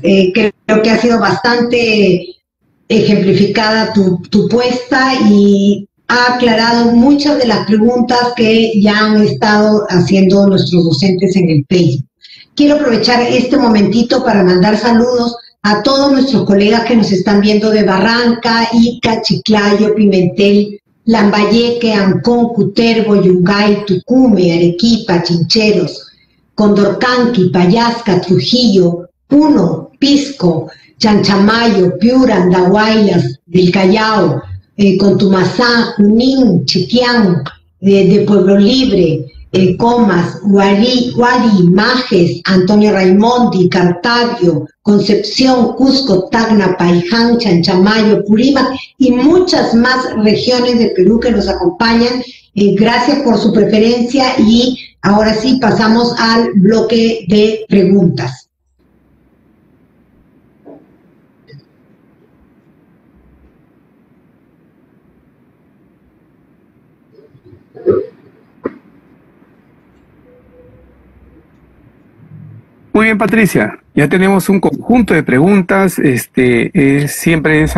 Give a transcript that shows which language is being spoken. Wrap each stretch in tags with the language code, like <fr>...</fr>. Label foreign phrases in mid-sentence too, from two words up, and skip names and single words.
<es>Creo que ha sido bastante ejemplificada tu puesta y ha aclarado muchas de las preguntas que ya han estado haciendo nuestros docentes en el Facebook. Quiero aprovechar este momentito para mandar saludos a todos nuestros colegas que nos están viendo de Barranca, Ica, Chiclayo, Pimentel, Lambayeque, Ancón, Cutervo, Yungay, Tucumbe, Arequipa, Chincheros, Condorcanqui, Payasca, Trujillo, Puno, Pisco, Chanchamayo, Piura, Andahuaylas, del Callao, Contumazá, Junín, Chitián, de Pueblo Libre, Comas, Guari, Majes, Antonio Raimondi, Cartavio, Concepción, Cusco, Tacna, Paiján, Chanchamayo, Purímac y muchas más regiones del Perú que nos acompañan. Gracias por su preferencia y ahora sí pasamos al bloque de preguntas. Muy bien, Patricia, ya tenemos un conjunto de preguntas, siempre es</es>